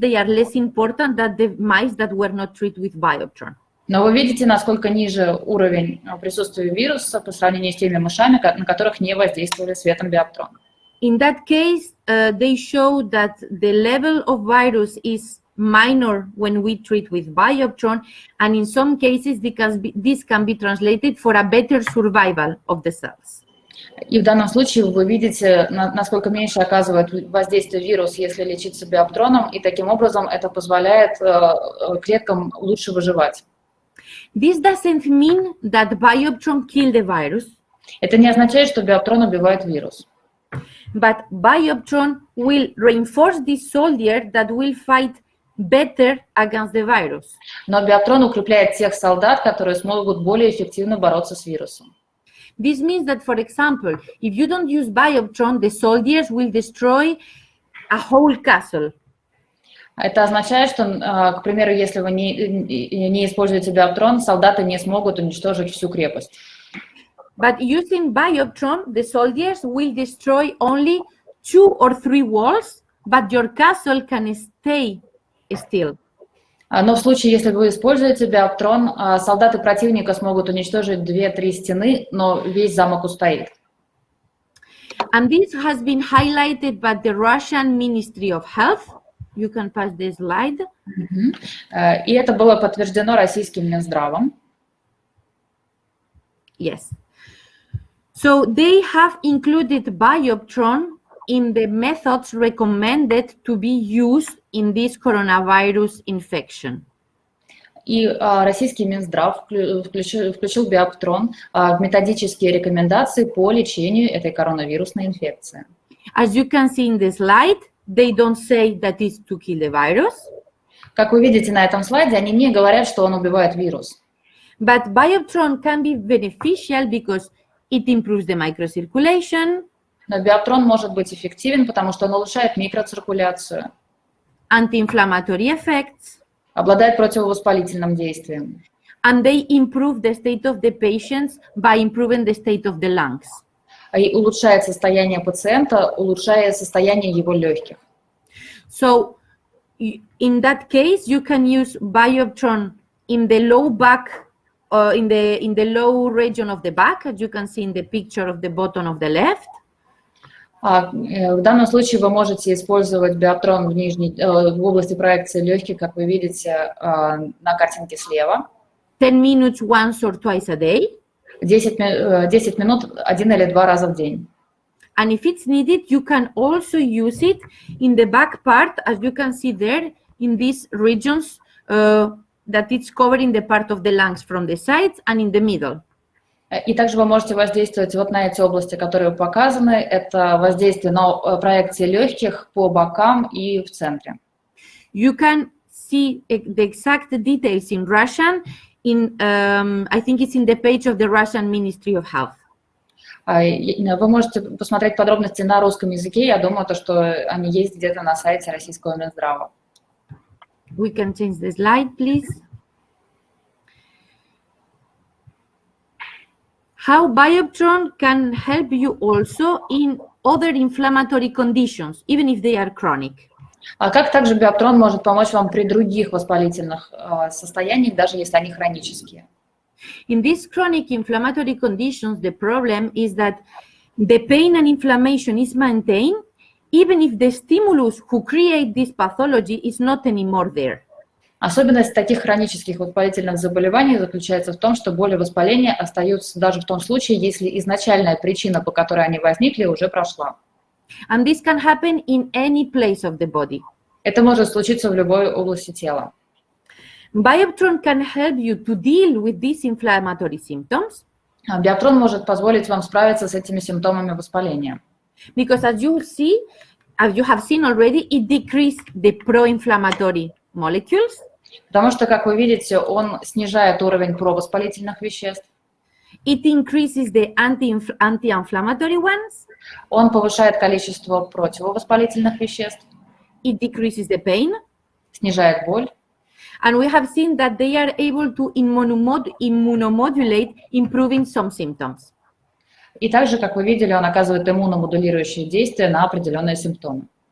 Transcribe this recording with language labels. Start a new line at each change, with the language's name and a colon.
English: They are less important than the mice that were not treated with Bioptron.
Russian: Но вы видите, насколько ниже уровень присутствия вируса по сравнению с теми мышами, на которых не воздействовали светом биоптрон.
English: In that case, they show that the level of virus is minor when we treat with Bioptron, and in some cases, this can be translated for a better survival of the cells.
Russian: И в данном случае вы видите, насколько меньше оказывает воздействие вирус, если лечиться биоптроном, и таким образом это позволяет клеткам лучше выживать.
English: This doesn't mean that Bioptron kills the virus.
Russian: Это не означает, что биоптрон убивает вирус.
English: But Bioptron will reinforce this soldier that will fight better against the virus.
Russian: Но биоптрон укрепляет тех солдат, которые смогут более эффективно бороться с вирусом.
English: This means that, for example, if you don't use Bioptron, the soldiers will destroy a whole castle.
Russian: Это означает, что, к примеру, если вы не используете биоптрон, солдаты не смогут уничтожить всю крепость.
English: But using Bioptron, the soldiers will destroy only 2 or 3 walls, but your castle can stay still.
Russian: Но в случае, если вы используете биоптрон, солдаты противника смогут уничтожить 2-3 стены, но весь замок устоит.
English: And this has been highlighted by the Russian Ministry of Health. You can pass the slide.
Russian: И это было подтверждено российским Минздравом.
English: Yes. So they have included Bioptron in the methods recommended to be used in this coronavirus infection.
Russian: И российский Минздрав включил Биоптрон в методические рекомендации по лечению этой коронавирусной инфекции.
English: As you can see in the slide, they don't say that it's to kill the virus.
Russian: Как вы видите на этом слайде, они не говорят, что он убивает вирус.
English: But Bioptron can be beneficial because it improves the microcirculation.
Russian: Но Биоптрон может быть эффективен, потому что он улучшает микроциркуляцию,
English: Anti-inflammatory effects,
Russian: обладает противовоспалительным действием.
English: and they improve the state of the patients by improving the state of the lungs.
Russian: И улучшает состояние пациента, улучшая состояние его легких.
English: So in that case, you can use Bioptron in the low back, in the low region of the back, as you can see in the picture of the bottom of the left.
Russian: В данном случае вы можете использовать Биоптрон в области проекции легких, как вы видите на картинке слева.
English: 10 minutes once or twice a day.
Russian: 10 минут 1 или 2 раза в день.
English: And if it's needed, you can also use it in the back part, as you can see there, in these regions that it's covering the part of the lungs from the sides and in the middle.
Russian: И также вы можете воздействовать вот на эти области, которые показаны. Это воздействие на проекции легких по бокам и в центре.
English: You can see the exact details in Russian. I think it's in the page of the Russian Ministry of Health.
Russian: Вы можете посмотреть подробности на русском языке. Я думаю, что они есть где-то на сайте российского Минздрава.
English: We can change the slide, please. How Bioptron can help you also in other inflammatory conditions, even if they are chronic.
Russian: А как также Биоптрон может помочь вам при других воспалительных состояниях, даже если они хронические?
English: In these chronic inflammatory conditions, the problem is that the pain and inflammation is maintained, even if the stimulus who create this pathology is not anymore there.
Russian: Особенность таких хронических воспалительных заболеваний заключается в том, что боли и воспаления остаются даже в том случае, если изначальная причина, по которой они возникли, уже прошла.
English: And this can happen in any place of the body.
Russian: Это может случиться в любой области тела.
English: Bioptron can help you to deal with these inflammatory symptoms.
Russian: Биоптрон может позволить вам справиться с этими симптомами воспаления.
English: Because as you have seen already, it decreases the pro-inflammatory molecules.
Russian: Потому что, как вы видите, он снижает уровень провоспалительных веществ.
English: It increases the anti-inflammatory ones.
Russian: Он повышает количество противовоспалительных веществ.
English: It decreases the pain.
Russian: Снижает боль.
English: And we have seen that they are able to immunomodulate, improving some symptoms.
Russian: И также, как вы видели, он оказывает иммуномодулирующее действие на определенные симптомы.